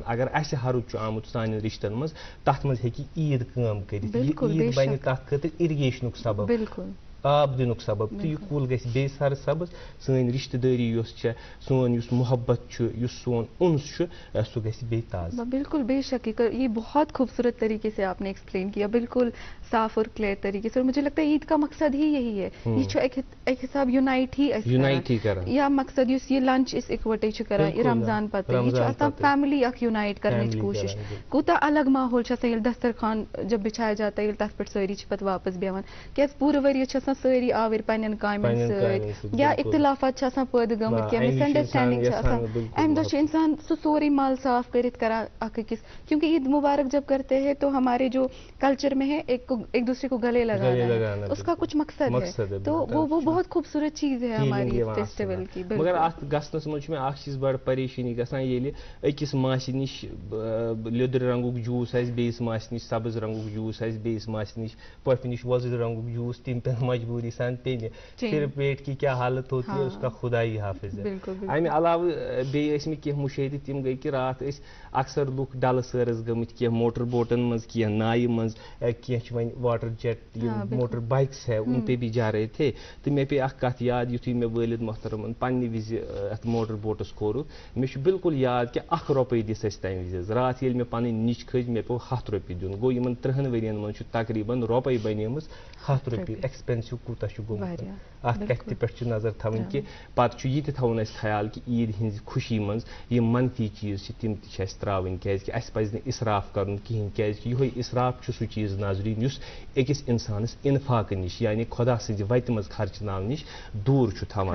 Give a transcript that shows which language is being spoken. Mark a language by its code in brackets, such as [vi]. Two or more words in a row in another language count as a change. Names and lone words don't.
[ks] اگر اسہِ ہرُد چھُ آمُت سانٮ۪ن رشتن منٛز, تتھ منٛز ہیٚکہِ عیٖد کٲم کٔرِتھ, یہِ عیٖد بنہِ تتھ خٲطرٕ اِرگیشنُک سبب, آب دِنُک سبب, تہٕ یہِ کُل گژھِ بیٚیہِ سر سبز, سٲنۍ رشتہٕ دٲری یۄس چھےٚ, سون یُس محبت چھُ, یُس سون اُنس چھُ, سُہ گژھِ بیٚیہِ تازٕ. [ur] بالکل بے شک, یہ بہت خوبصورت طریقے سے آپ نے ایکسپلین کیا, بالکل صاف اور کلیئر طریقے سے, اور مجھے لگتا ہے عید کا مقصد ہی یہی ہے, [ks] یہ چھُ ایک حساب یونائٹ ہی کران, یا مقصد یُس یہ لنچ أسۍ اِکوٹے چھِ کران یہ رمضان پتہٕ, یہ چھُ آسان فیملی اکھ یونائٹ کرنٕچ کوٗشش. کوٗتاہ الگ ماحول چھُ آسان ییٚلہِ دسترخوان [ur] جب بِچھایا جاتا ہے, [ks] ییٚلہِ تتھ پٮ۪ٹھ سٲری چھِ پتہٕ واپس بیٚہوان, کیازِ پوٗرٕ ؤرۍ یَس چھِ آسان سٲری آوٕرۍ پننٮ۪ن کامٮ۪ن سۭتۍ, یا اختلافات چھِ آسان پٲدٕ گٔمٕتۍ, کینٛہہ مِس انڈرسٹینڈنگ چھِ آسان, امہِ دۄہ چھُ انسان سُہ سورُے مل صاف کٔرِتھ کران اکھ أکِس, [ur] کیونکہ عید مبارک جب کرتے ہیں تو ہمارے جو کلچر میں ہے ایک دوسرے کو گلے لگانا, اس کا کچھ مقصد ہے, تو وہ بہت خوبصورت چیز ہے ہماری فیسٹیول کی. [ks] مگر اتھ گژھنس منٛز چھُ مےٚ اکھ چیٖز بڑٕ پریشٲنی گژھان, ییٚلہِ أکِس ماسہِ نِش لیٚدٕر رنٛگُک جوٗس آسہِ, بیٚیِس ماسہِ نِش سبٕز رنٛگُک جوٗس آسہِ, بیٚیِس ماسہِ نِش پۄپھِ نِش وۄزٕلۍ رنٛگُک جوٗس, تِم پیٚن مجبوٗری سان تیٚلہِ [ur] پھر پیٹ کی کیا حالت ہوتی ہے, اس کا خدا ہی حافظ ہے. [ks] امہِ علاوٕ بیٚیہِ ٲسۍ مےٚ کینٛہہ مُشٲہدٕ تِم گٔے کہِ راتھ ٲسۍ اکثر لُکھ ڈلہٕ سٲرس گٔمٕتۍ, کینٛہہ موٹر بوٹن منٛز, کینٛہہ نایہِ منٛز, کینٛہہ چھِ وۄنۍ واٹر جیٹ یِم موٹر بایکس [ur] ہے ان پہ بھی جا رہے تھے. [ks] تہٕ مےٚ پیٚیہِ اکھ کتھ یاد, یُتھُے مےٚ وٲلد محترمن پننہِ وِزِ اتھ موٹر بوٹس کھورُکھ, مےٚ چھُ بالکل یاد کہِ 1 رۄپے دِژ اَسہِ تمہِ وِزِ حظ. راتھ ییٚلہِ مےٚ پنٕنۍ نِچ کھٔج مےٚ پیوٚو 100 رۄپیہِ دیُن, گوٚو یِمن 30 ؤرین منٛز چھُ تقریٖبن رۄپے بنیمٕژ 100 رۄپیہِ. ایکسپینسِو کوٗتاہ چھُ گوٚمُت, اتھ کتھِ تہِ پٮ۪ٹھ چھِ نظر تھاوٕنۍ کہِ پتہٕ چھُ یہِ تہِ تھاوُن اَسہِ خیال کہِ عیٖد ہِنٛزِ خوشی منٛز یِم منفی چیٖز چھِ تِم تہِ چھِ اَسہِ ترٛاوٕنۍ, کیازِکہِ اَسہِ پزِ نہٕ اِسراف کرُن کِہینۍ, کیازِکہِ یِہوے اِسراف چھُ سُہ چیٖز ناظریٖن یُس أکِس اِنسانس اِنفاقہٕ نِش یعنی خۄدا سٕنٛزِ وتہِ منٛز خرچناونہٕ نِش دوٗر چھُ تھاوان.